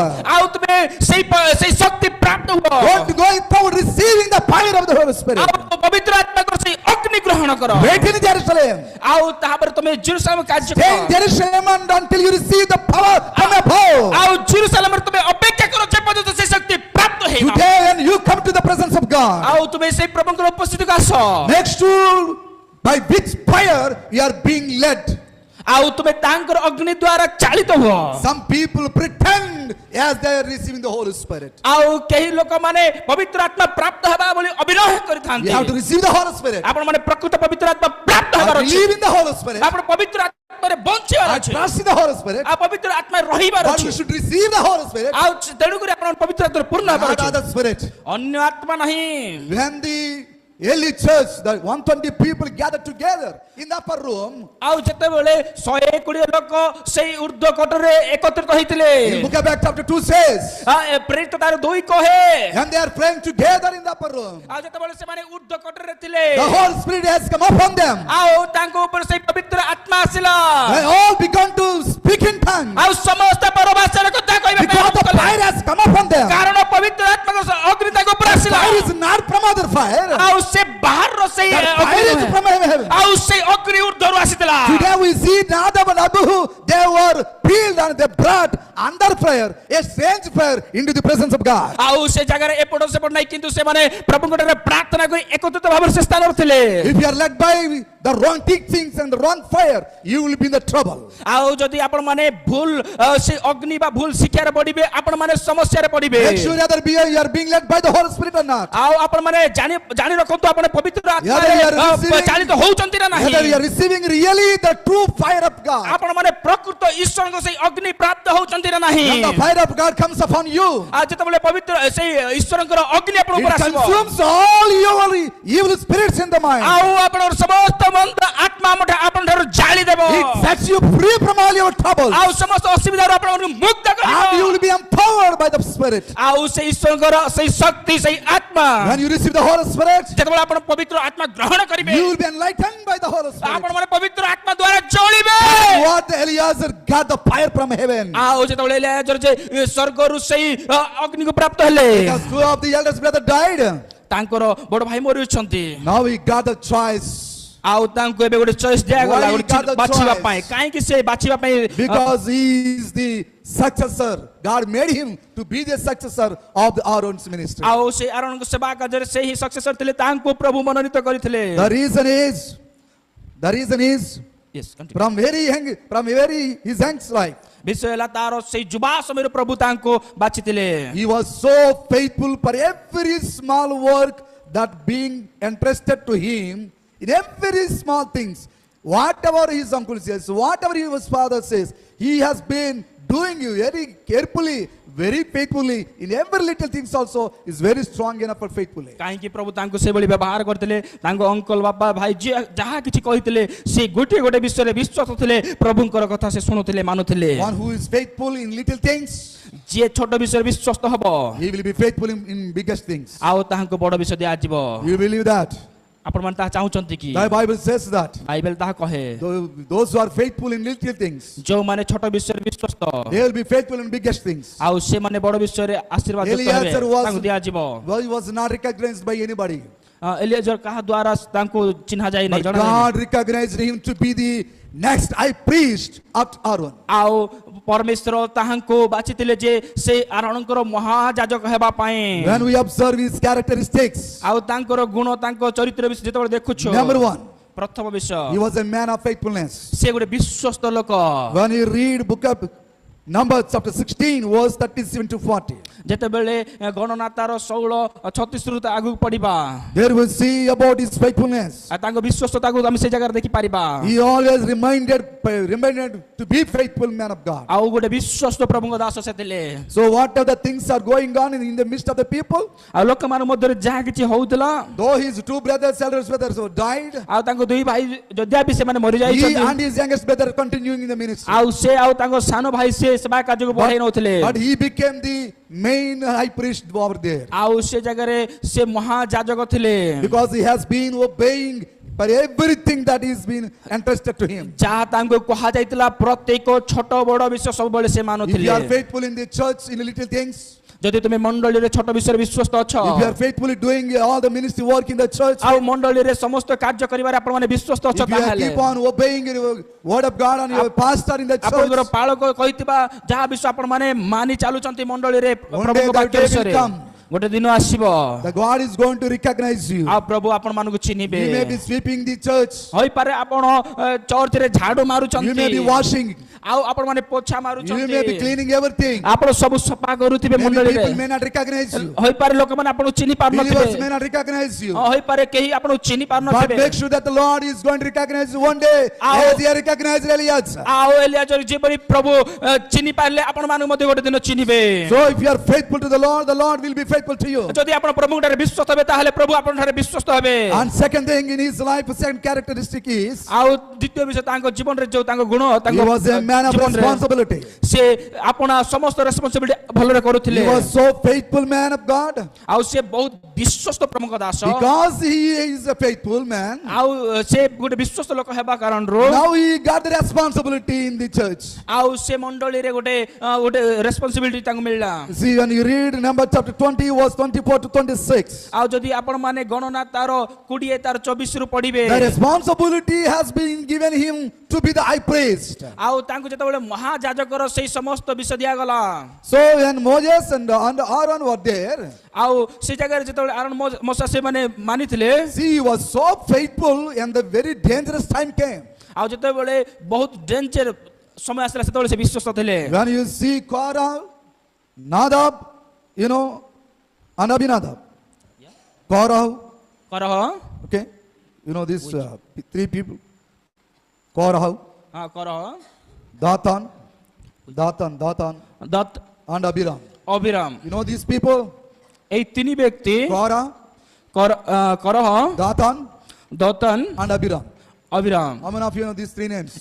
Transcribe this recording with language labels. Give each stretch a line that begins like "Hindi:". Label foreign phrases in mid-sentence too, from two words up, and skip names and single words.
Odia: ଆଉ ତୁମେ ସେଇ ଶକ୍ତି ପ୍ରାପ୍ତ ହୁଅ
English: Don't go without receiving the fire of the Holy Spirit.
Odia: ଆଉ ପବିତ୍ର ଆତ୍ମାଙ୍କର ସେଇ ଅଗ୍ନି ଗ୍ରହଣ କର
English: Wait in Jerusalem.
Odia: ଆଉ ତାପରେ ତୁମେ ଜେରୁସାଲେମ କାର୍ଯ୍ୟ
English: Stay in
Odia: କର
English: Jerusalem until you receive the power from above.
Odia: ଆଉ ଜେରୁସାଲେମରେ ତୁମେ ଅପେକ୍ଷା କର ଯେ ପର୍ଯ୍ୟନ୍ତ ସେ ଶକ୍ତି ପ୍ରାପ୍ତ ହେଇନ
English: Today when you come to the presence of God,
Odia: ଆଉ ତୁମେ ସେଇ ପ୍ରଭୁଙ୍କର ଉପସ୍ଥିତିକୁ ଆସ
English: next to by which fire you are being led.
Odia: ଆଉ ତୁମେ ତାଙ୍କର ଅଗ୍ନି ଦ୍ୱାରା ଚାଳିତ ହୁଅ
English: Some people pretend as they are receiving the Holy Spirit.
Odia: ଆଉ କେହି ଲୋକମାନେ ପବିତ୍ର ଆତ୍ମା ପ୍ରାପ୍ତ ହେବା ବୋଲି ଅଭିନୟ କରିଥାନ୍ତି
English: You have to receive the Holy Spirit.
Odia: ଆପଣ ମାନେ ପ୍ରକୃତ ପବିତ୍ର ଆତ୍ମା ପ୍ରାପ୍ତ ହେବାର
English: I
Odia: ଅଛି
English: believe in the Holy Spirit.
Odia: ଆପଣ ପବିତ୍ର ଆତ୍ମାରେ ବଞ୍ଚିବାର
English: I
Odia: ଅଛି
English: trust in the Holy Spirit.
Odia: ଆଉ ପବିତ୍ର ଆତ୍ମାରେ ରହିବାର
English: But
Odia: ଅଛି
English: you should receive the Holy Spirit.
Odia: ଆଉ ତେଣୁକରି ଆପଣ ପବିତ୍ର ଆତ୍ମାରେ ପୂର୍ଣ୍ଣ ହେବାର
English: Not
Odia: ଅଛି
English: other spirit.
Odia: ଅନ୍ୟ ଆତ୍ମା ନାହିଁ
English: When the early church, the 120 people gathered together in the upper room,
Odia: ଆଉ ଯେତେବେଳେ 120 ଲୋକ ସେଇ ଉର୍ଦ୍ଧ୍ୱ କୋଠରରେ ଏକତ୍ରିତ ହୋଇଥିଲେ
English: in book of Acts chapter 2 says,
Odia: ପ୍ରେରିତ ତାର 2 କହେ
English: and they are praying together in the upper room,
Odia: ଆଉ ଯେତେବେଳେ ସେମାନେ ଉର୍ଦ୍ଧ୍ୱ କୋଠରରେ ଥିଲେ
English: the Holy Spirit has come upon them.
Odia: ଆଉ ତାଙ୍କ ଉପରେ ସେଇ ପବିତ୍ର ଆତ୍ମା ଆସିଲା
English: They all began to speak in tongues
Odia: ଆଉ ସମସ୍ତ ପରଭାଷାରେ କଥା କହିବା ପାଇଁ
English: because
Odia: ଆରମ୍ଭ
English: the
Odia: କଲେ।
English: fire has come upon them.
Odia: କାରଣ ପବିତ୍ର ଆତ୍ମାଙ୍କ ଅଗ୍ନି ତାଙ୍କ ଉପରେ ଆସିଲା
English: Fire is not from other fire.
Odia: ଆଉ ସେ ବାହାରର ସେଇ
English: That fire is from heaven.
Odia: ଆଉ ସେଇ ଅଗ୍ନି ଉର୍ଦ୍ଧ୍ୱରୁ ଆସିଥିଲା।
English: Today we see Nadab and Abihu, they were peeled and they brought under fire, a strange fire into the presence of God.
Odia: ଆଉ ସେ ଜାଗାରେ ଏପଟ ସେପଟ ନାହିଁ, କିନ୍ତୁ ସେମାନେ ପ୍ରଭୁଙ୍କ ଠାରେ ପ୍ରାର୍ଥନା କରି ଏକତ୍ରିତ ଭାବରେ ସେ ସ୍ଥାନରେ ଥିଲେ।
English: If you are led by the wrong teachings and the wrong fire, you will be in the trouble.
Odia: ଆଉ ଯଦି ଆପଣ ମାନେ ଭୁଲ ସେ ଅଗ୍ନି ବା ଭୁଲ ଶିକ୍ଷାରେ ପଡ଼ିବେ, ଆପଣ ମାନେ ସମସ୍ୟାରେ ପଡ଼ିବେ।
English: Make sure whether you are being led by the Holy Spirit or not.
Odia: ଆଉ ଆପଣ ମାନେ ଜାଣି ରଖନ୍ତୁ ଆପଣ ପବିତ୍ର
English: Whether
Odia: ଆତ୍ମାରେ
English: you are receiving-
Odia: ଚାଳିତ ହଉଛନ୍ତି ନା
English: Whether you
Odia: ନାହିଁ।
English: are receiving really the true fire of God.
Odia: ଆପଣ ମାନେ ପ୍ରକୃତ ଈଶ୍ୱରଙ୍କ ସେଇ ଅଗ୍ନି ପ୍ରାପ୍ତ ହଉଛନ୍ତି ନା ନାହିଁ।
English: When the fire of God comes upon you,
Odia: ଆଉ ଯେତେବେଳେ ପବିତ୍ର ସେଇ ଈଶ୍ୱରଙ୍କର ଅଗ୍ନି ଆପଣଙ୍କ
English: it
Odia: ଉପରେ ଆସିବ,
English: consumes all your evil spirits in the mind.
Odia: ଆଉ ଆପଣଙ୍କର ସମସ୍ତ ମନ୍ଦ ଆତ୍ମା ଆପଣ ଠାରୁ ଜାଳି ଦେବ,
English: It sets you free from all your troubles.
Odia: ଆଉ ସମସ୍ତ ଅସୁବିଧାରୁ ଆପଣଙ୍କୁ ମୁକ୍ତ
English: And you
Odia: କରିବ।
English: will be empowered by the Spirit.
Odia: ଆଉ ସେଇ ଈଶ୍ୱରଙ୍କର ସେଇ ଶକ୍ତି ସେଇ ଆତ୍ମା
English: When you receive the Holy Spirit,
Odia: ଯେତେବେଳେ ଆପଣ ପବିତ୍ର ଆତ୍ମା ଗ୍ରହଣ କରିବେ,
English: you will be enlightened by the Holy Spirit.
Odia: ଆପଣ ମାନେ ପବିତ୍ର ଆତ୍ମା ଦ୍ୱାରା ଜଳିବେ।
English: What Eliezer got the fire from heaven.
Odia: ଆଉ ଯେତେବେଳେ ଏଲିଆଜର ଯେ ସ୍ୱର୍ଗରୁ ସେଇ ଅଗ୍ନିକୁ ପ୍ରାପ୍ତ ହେଲେ,
English: Because two of the eldest brother died.
Odia: ତାଙ୍କର ବଡ ଭାଇ ମରିଛନ୍ତି।
English: Now he got the choice.
Odia: ଆଉ ତାଙ୍କୁ ଏବେ ଗୋଟେ ଚଏସ୍ ଦିଆଗଲା
English: Why he
Odia: ଗୋଟେ
English: got the
Odia: ବାଛିବା
English: choice?
Odia: ପାଇଁ। କାହିଁକି ସେ ବାଛିବା ପାଇଁ?
English: Because he is the successor. God made him to be the successor of the Aaron's ministry.
Odia: ଆଉ ସେ ଆରୋନଙ୍କ ସେବା କାର୍ଯ୍ୟରେ ସେ ହିଁ ସକ୍ସେସର ଥିଲେ, ତାଙ୍କୁ ପ୍ରଭୁ ମନୋନୀତ କରିଥିଲେ।
English: The reason is Yes, continue. from very his young life,
Odia: ବିଷୟ ହେଲା ତାର ସେଇ ଯୁବା ସମୟରେ ପ୍ରଭୁ ତାଙ୍କୁ ବାଛିଥିଲେ।
English: he was so faithful for every small work that being entrusted to him, in every small things, whatever his uncle says, whatever his father says, he has been doing you very carefully, very faithfully. In every little things also is very strong enough for faithfully.
Odia: କାହିଁକି ପ୍ରଭୁ ତାଙ୍କୁ ସେଭଳି ବ୍ୟବହାର କରିଥିଲେ, ତାଙ୍କ ଅଙ୍କଲ ବାପା ଭାଇ ଯିଏ ଯାହା କିଛି କହିଥିଲେ ସେ ଗୋଟିଏ ଗୋଟେ ବିଷୟରେ ବିଶ୍ୱାସ ଥିଲେ, ପ୍ରଭୁଙ୍କର କଥା ସେ ଶୁଣୁଥିଲେ ମାନୁଥିଲେ।
English: One who is faithful in little things,
Odia: ଯିଏ ଛୋଟ ବିଷୟରେ ବିଶ୍ୱାସ ହବ,
English: he will be faithful in biggest things.
Odia: ଆଉ ତାହାଙ୍କୁ ବଡ ବିଷୟ ଦିଆଯିବ।
English: You believe that?
Odia: ଆପଣମାନେ ତାହା ଚାହୁଁଛନ୍ତି କି?
English: The Bible says that
Odia: ବାଇବେଲ ତାହା କହେ,
English: those who are faithful in little things,
Odia: ଯୋଉମାନେ ଛୋଟ ବିଷୟରେ ବିଶ୍ୱାସ,
English: they will be faithful in biggest things.
Odia: ଆଉ ସେମାନେ ବଡ ବିଷୟରେ ଆଶୀର୍ବାଦ ହେବେ, Eliezer ତାଙ୍କୁ ଦିଆଯିବ।
English: well, he was not recognized by anybody.
Odia: ଏଲିଆଜର କାହା ଦ୍ୱାରା ତାଙ୍କୁ ଚିହ୍ନା ଯାଇ ନାହିଁ,
English: But
Odia: ଜଣା ନାହିଁ।
English: God recognized him to be the next high priest after Aaron.
Odia: ଆଉ ପରମେଶ୍ୱର ତାହାଙ୍କୁ ବାଛିଥିଲେ ଯେ ସେ ଆରୋନଙ୍କର ମହାଯାଜକ ହେବା ପାଇଁ।
English: When we observe his characteristics,
Odia: ଆଉ ତାଙ୍କର ଗୁଣ ତାଙ୍କ ଚରିତ୍ର ବିଷୟ ଯେତେବେଳେ ଦେଖୁଛୁ,
English: number one,
Odia: ପ୍ରଥମ ବିଷୟ
English: he was a man of faithfulness.
Odia: ସେ ଗୋଟେ ବିଶ୍ୱସ୍ତ ଲୋକ।
English: When you read book of Numbers chapter 16 verse 37 to 40,
Odia: ଯେତେବେଳେ ଗଣନା ତାର 16:36 ରୁ ଆଗକୁ ପଢିବା,
English: there we see about his faithfulness.
Odia: ଆଉ ତାଙ୍କ ବିଶ୍ୱସ୍ତତାକୁ ଆମେ ସେ ଜାଗାରେ ଦେଖିପାରିବା।
English: He always reminded to be faithful man of God.
Odia: ଆଉ ଗୋଟେ ବିଶ୍ୱସ୍ତ ପ୍ରଭୁଙ୍କ ଦାସ ସେ ଥିଲେ।
English: So whatever the things are going on in the midst of the people,
Odia: ଆଉ ଲୋକମାନଙ୍କ ମଧ୍ୟରେ ଯାହା କିଛି ହଉଥିଲା,
English: though his two brothers, eldest brothers died,
Odia: ଆଉ ତାଙ୍କ ଦୁଇ ଭାଇ ଯଦିଆ ବି ସେମାନେ ମରି
English: he
Odia: ଯାଇଛନ୍ତି,
English: and his youngest brother continuing in the ministry.
Odia: ଆଉ ସେ ଆଉ ତାଙ୍କ ସାନ ଭାଇ ସେ ସେବା କାର୍ଯ୍ୟକୁ ବଢାଇ ନଉଥିଲେ,
English: But he became the main high priest over there.
Odia: ଆଉ ସେ ଜାଗାରେ ସେ ମହାଯାଜକ ଥିଲେ।
English: Because he has been obeying for everything that is been entrusted to him.
Odia: ଯାହା ତାଙ୍କୁ କୁହାଯାଇଥିଲା ପ୍ରତ୍ୟେକ ଛୋଟ ବଡ ବିଷୟ ସବୁବେଳେ ସେ
English: If
Odia: ମାନୁଥିଲେ।
English: you are faithful in the church in little things,
Odia: ଯଦି ତୁମେ ମଣ୍ଡଳୀରେ ଛୋଟ ବିଷୟରେ ବିଶ୍ୱସ୍ତ ଅଛ,
English: if you are faithfully doing all the ministry work in the church,
Odia: ଆଉ ମଣ୍ଡଳୀରେ ସମସ୍ତ କାର୍ଯ୍ୟ କରିବାରେ ଆପଣମାନେ ବିଶ୍ୱସ୍ତ ଅଛ,
English: if you
Odia: ତାହେଲେ
English: keep on obeying your word of God and your pastor in the
Odia: ଆପଣଙ୍କର
English: church,
Odia: ପାଳକ କହିଥିବା ଯାହା ବିଷୟ ଆପଣମାନେ ମାନି ଚାଲୁଛନ୍ତି ମଣ୍ଡଳୀରେ
English: One
Odia: ପ୍ରଭୁଙ୍କ
English: day that
Odia: ବାକ୍ୟ
English: day will
Odia: ବିଷୟରେ,
English: come.
Odia: ଗୋଟେ ଦିନ ଆସିବ,
English: the God is going to recognize you.
Odia: ଆଉ ପ୍ରଭୁ ଆପଣମାନଙ୍କୁ ଚିହ୍ନିବେ।
English: You may be sweeping the church,
Odia: ହୋଇପାରେ ଆପଣ ଚର୍ଚ୍ଚରେ ଝାଡୁ
English: you may be
Odia: ମାରୁଛନ୍ତି,
English: washing,
Odia: ଆଉ ଆପଣମାନେ ପୋଛା
English: you may be
Odia: ମାରୁଛନ୍ତି,
English: cleaning everything.
Odia: ଆପଣ ସବୁ ସଫା କରୁଥିବେ
English: Maybe
Odia: ମଣ୍ଡଳୀରେ।
English: people may not recognize you.
Odia: ହୋଇପାରେ ଲୋକମାନେ ଆପଣଙ୍କୁ ଚିହ୍ନି
English: Believers
Odia: ପାରୁନଥିବେ,
English: may not recognize you.
Odia: ହୋଇପାରେ କେହି ଆପଣଙ୍କୁ ଚିହ୍ନି
English: But
Odia: ପାରୁନଥିବେ,
English: make sure that the Lord is going to recognize you one day Ao- as he recognized Eliezer.
Odia: ଆଉ ଏଲିଆଜର ଯେପରି ପ୍ରଭୁ ଚିହ୍ନି ପାରିଲେ ଆପଣମାନଙ୍କୁ ମଧ୍ୟ ଗୋଟେ ଦିନ ଚିହ୍ନିବେ।
English: So if you are faithful to the Lord will be faithful to you.
Odia: ଯଦି ଆପଣ ପ୍ରଭୁଙ୍କ ଠାରେ ବିଶ୍ୱସ୍ତ ହେବେ, ତାହେଲେ ପ୍ରଭୁ ଆପଣଙ୍କ ଠାରେ ବିଶ୍ୱସ୍ତ ହେବେ।
English: And second thing in his life, second characteristic is
Odia: ଆଉ ଦ୍ୱିତୀୟ ବିଷୟ ତାଙ୍କ ଜୀବନରେ ଯୋଉ ତାଙ୍କ ଗୁଣ,
English: he
Odia: ତାଙ୍କ
English: was a man of
Odia: ଜୀବନରେ
English: responsibility.
Odia: ସେ ଆପଣ ସମସ୍ତ ରେସ୍ପନ୍ସିବିଲିଟି ଭଲରେ କରୁଥିଲେ,
English: He was so faithful man of God.
Odia: ଆଉ ସେ ବହୁତ ବିଶ୍ୱସ୍ତ ପ୍ରଭୁଙ୍କ ଦାସ,
English: Because he is a faithful man,
Odia: ଆଉ ସେ ଗୋଟେ ବିଶ୍ୱସ୍ତ ଲୋକ ହେବା କାରଣରୁ
English: now he got the responsibility in the church.
Odia: ଆଉ ସେ ମଣ୍ଡଳୀରେ ଗୋଟେ ରେସ୍ପନ୍ସିବିଲିଟି ତାଙ୍କୁ ମିଳିଲା।
English: See, when you read number chapter 20 20 verse 24 to 26.
Odia: ଆଉ ଯଦି ଆପଣ ମାନେ ଗଣନା ତାର 20 ତାର 24 ରୁ ପଢିବେ
English: The responsibility has been given him to be the high priest.
Odia: ଆଉ ତାଙ୍କୁ ଯେତେବେଳେ ମହାଯାଜକର ସେଇ ସମସ୍ତ ବିଷୟ ଦିଆଗଲା
English: So when Moses and Aaron were there,
Odia: ଆଉ ସେ ଜାଗାରେ ଯେତେବେଳେ ଆରୋନ ମୋଶା ସେମାନେ ମାନିଥିଲେ
English: see, he was so faithful and the very dangerous time came.
Odia: ଆଉ ଯେତେବେଳେ ବହୁତ ଡେଞ୍ଜର ସମୟ ଆସିଲା ସେତେବେଳେ ସେ ବିଶ୍ୱସ୍ତ ଥିଲେ
English: When you see Korah, Nadab, and Abinadab. Korah,
Odia: କରହ
English: okay, these three people. Korah,
Odia: ହଁ କରହ
English: Dathan,
Odia: ଦତ୍ତ
English: and Abiram.
Odia: ଅବିରାମ
English: You know these people?
Odia: এই ତିନି ବ୍ୟକ୍ତି
English: Korah,
Odia: କରହ
English: Dathan,
Odia: ଦତନ
English: and Abiram.
Odia: ଅବିରାମ
English: How many of you know these three names?